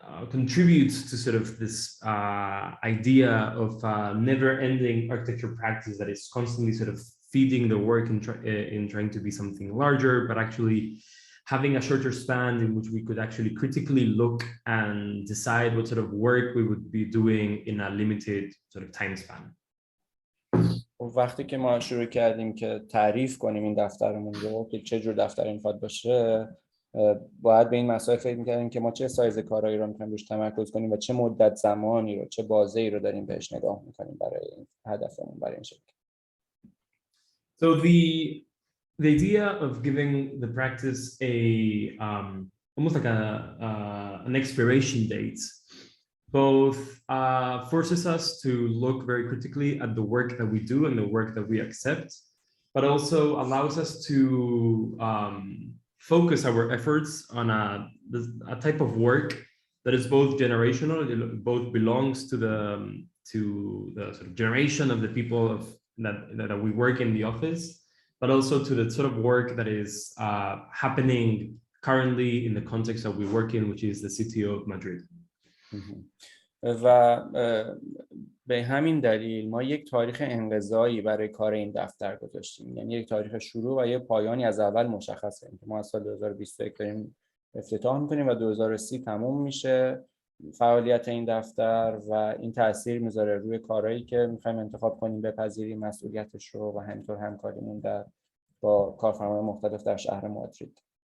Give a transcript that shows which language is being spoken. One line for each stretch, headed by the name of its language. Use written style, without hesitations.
English: contribute to sort of this idea of never-ending architecture practice that is constantly sort of feeding the work in trying to be something larger, but actually having a shorter span in which we could actually critically look and decide what sort of work we would be doing in a limited sort of time span.
Persian: وقتی که ما شروع کردیم که تعریف کنیم این دفترمون رو که چه جور دفتری میخواد باشه، باید به این مسائل فکر می‌کردیم که ما چه سایز کارهایی رو می‌خوایم روش تمرکز کنیم و چه مدت زمانی رو، چه بازه‌ای رو داریم بهش نگاه می‌کنیم برای این هدفمون، برای این شرکت.
English: So the idea of giving the practice a almost like an expiration date both forces us to look very critically at the work that we do and the work that we accept, but also allows us to focus our efforts on a type of work that is both generational, it both belongs to the sort of generation of the people that we work in the office, but also to the sort of work that is happening currently in the context that we work in, which is the city of Madrid.
Persian: و به همین دلیل ما یک تاریخ انقضایی برای کار این دفتر گذاشتیم، یعنی یک تاریخ شروع و یک پایانی از اول مشخص کردیم که ما از سال 2021 داریم افتتاح می‌کنیم و 2030 تموم میشه فعالیت این دفتر و این تاثیر میذاره روی کارهایی که می‌خوایم انتخاب کنیم، بپذیریم مسئولیتش رو و همینطور همکاریمون با کارفرمایان مختلف در شهر مادرید.